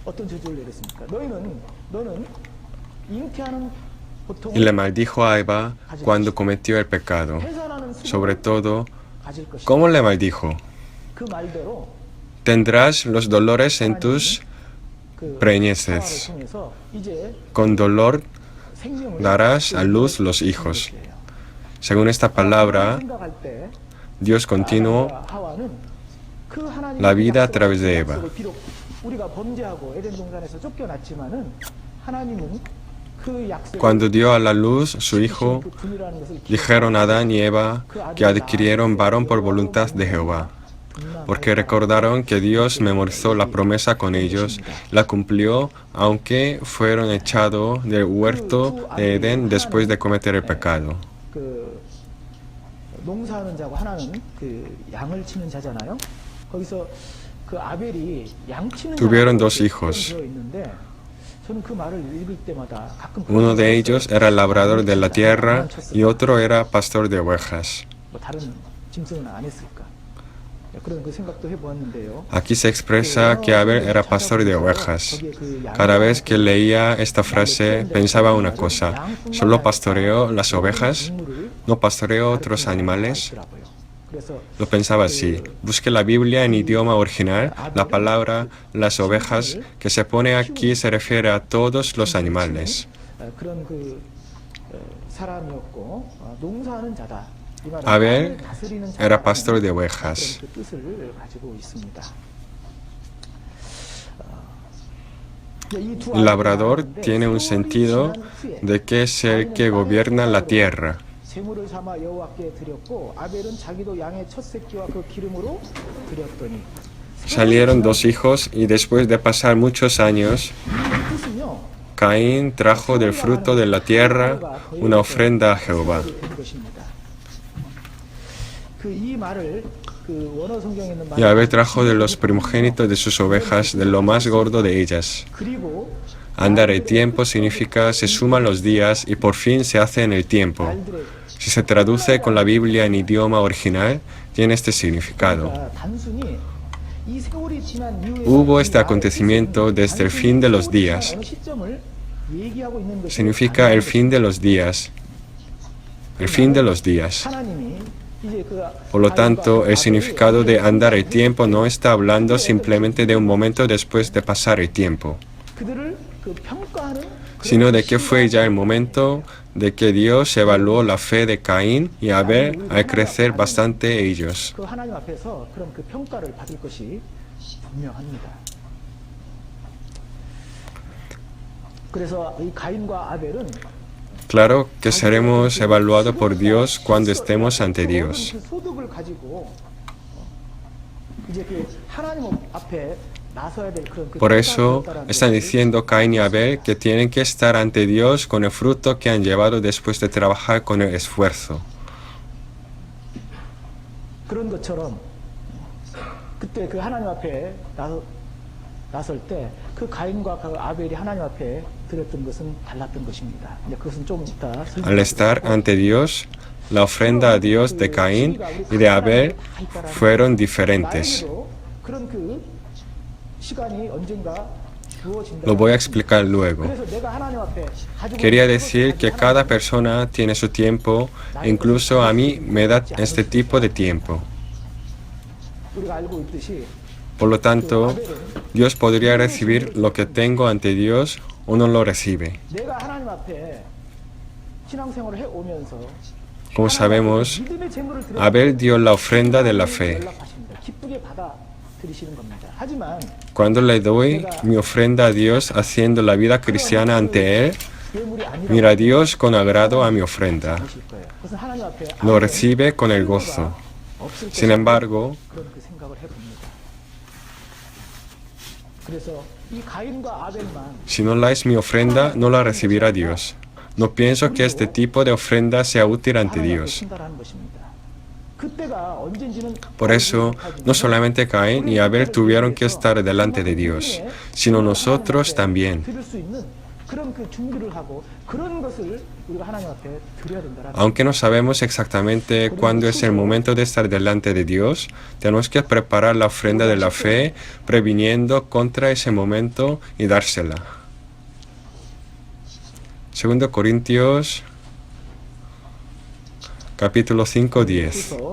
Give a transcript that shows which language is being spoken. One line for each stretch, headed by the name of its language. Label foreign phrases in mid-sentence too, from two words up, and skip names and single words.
Spanish: Y le maldijo a Eva cuando cometió el pecado. Sobre todo, ¿cómo le maldijo? Tendrás los dolores en tus
Korean: 그
Spanish: preñeces.
Korean: 상황을 통해서 이제
Spanish: Con dolor
Korean: 생명을
Spanish: darás a luz los hijos. Según esta palabra,
Korean: 생각할 때
Spanish: Dios continuó
Korean: 아담과 하와는 그 하나님의
Spanish: la vida a
Korean: 약속을
Spanish: través de Eva.
Korean: 비록 우리가 범죄하고 에덴 동산에서 쫓겨났지만은 하나님은 그 약속을
Spanish: Cuando dio a la luz su hijo,
Korean: 그 분이라는 것을
Spanish: dijeron Adán y Eva que adquirieron varón por voluntad de Jehová, porque recordaron que Dios memorizó la promesa con ellos, la cumplió, aunque fueron echados del huerto de Edén después de cometer el pecado.
Korean: 그 농사하는 자고 하나는 그 양을 치는 자잖아요. 거기서 그 아벨이 양 치는
Spanish: Tuvieron
Korean: 자라고
Spanish: dos hijos.
Korean: 되어 있는데 저는 그 말을 읽을 때마다 가끔
Spanish: Uno de ellos era el labrador de la tierra y otro era pastor de ovejas.
Korean: 뭐 다른 짐승은 안 했을까? 그런 그 생각도 해보았는데요.
Spanish: Aquí se expresa que Abel era pastor de ovejas. Cada vez que leía esta frase pensaba una cosa: ¿solo pastoreó las ovejas? ¿No pastoreó otros animales? Lo pensaba así. Busque la Biblia en idioma original. La palabra las ovejas que se pone aquí se refiere a todos los animales.
Korean: 그런 그 사람이었고 농사하는 자다.
Spanish: Abel era pastor de ovejas.
Korean: 그 뜻을 가지고 있습니다.
Spanish: El labrador tiene un sentido de que es el que gobierna la tierra.
Korean: 제물을 삼아 여호와께 드렸고 아벨은 자기도 양의 첫 새끼와 그 기름으로 드렸더니
Spanish: Salieron dos hijos y después de pasar muchos años,
Korean: 뜻은요.
Spanish: Caín trajo del fruto de la tierra una ofrenda a Jehová.
Korean: 그이 말을 그 원어 성경에 있는
Spanish: Y Abel trajo de los primogénitos de sus ovejas, de lo más gordo de ellas.
Korean: 그리고
Spanish: Andar el tiempo significa se suman los días y por fin se hace en el tiempo. Si se traduce con la Biblia en idioma original, tiene este significado.
Korean: 단순히 이 세월이 지난 이후에
Spanish: Hubo este acontecimiento desde el fin de los días.
Korean: 어느 시점을 얘기하고 있는 것이
Spanish: Significa el fin de los días. El fin de los días.
Korean: 하나님이 이제 그
Spanish: Por lo tanto, el significado de andar el tiempo no está hablando simplemente de un momento después de pasar el tiempo,
Korean: 그들을 그 평가하는
Spanish: sino de que fue ya el momento de que Dios evaluó la fe de Caín y Abel al crecer bastante ellos.
Korean: 그 하나님 앞에서 그런 그 평가를 받을 것이 분명합니다. 그래서 이 가인과 아벨은
Spanish: Claro que seremos evaluados por Dios cuando estemos ante Dios.
Korean: 그 소득을 가지고 이제 그 하나님 앞에 나서야 될 그런 그
Spanish: Por eso están diciendo Caín y Abel que tienen que estar ante Dios con el fruto que han llevado después de trabajar con el esfuerzo.
Korean: 그런 것처럼 그때 그 하나님 앞에 나설 때 그 가인과 그 아벨이 하나님 앞에 드렸던 것은 달랐던 것입니다. 이제 그것은 좀 이따
Spanish: Al estar ante Dios, la ofrenda a Dios de Caín y de Abel fueron diferentes.
Korean: 나에게도 그런 그 시간이 언젠가 주어진다.
Spanish: Lo voy a explicar luego.
Korean: 그래서 내가 하나님 앞에 가지고
Spanish: Quería decir que cada persona tiene su tiempo, e incluso a mí me da este tipo de tiempo.
Korean: 우리가 알고 있듯이
Spanish: Por lo tanto, Dios podría recibir lo que tengo ante Dios o no lo recibe.
Korean: 내가 하나님 앞에 신앙생활을 해 오면서
Spanish: Como sabemos,
Korean: 믿음의 제물을 드려
Spanish: Abel dio la ofrenda de la fe.
Korean: 연락하십니다. 기쁘게 받아 들이시는 겁니다. 하지만
Spanish: Cuando le doy mi ofrenda a Dios haciendo la vida cristiana ante Él,
Korean: 예물이 아니라
Spanish: mira Dios con agrado a mi ofrenda.
Korean: 하실 거예요. 그것은 하나님 앞에
Spanish: Lo recibe con el gozo.
Korean: 없을
Spanish: Sin embargo,
Korean: 그런 그 생각을 해봅니다. 그래서 이 가인과 아벨만
Spanish: si no la es mi ofrenda, no la recibirá Dios. No pienso que este tipo de ofrenda sea útil ante
Korean: 하나님 앞에
Spanish: Dios.
Korean: 충달하는 것입니다. 그때가 언젠지는
Spanish: Por eso, no solamente Caín y Abel tuvieron que estar delante de Dios, sino nosotros también.
Korean: 드릴 수 있는 그런 그 준비를 하고 그런 것을 우리가 하나님 앞에 드려야 된다라는
Spanish: Aunque no sabemos exactamente cuándo es el momento de estar delante de Dios, tenemos que preparar la ofrenda de la fe, previniendo contra ese momento y dársela. 2 Corintios, capítulo 5, 10.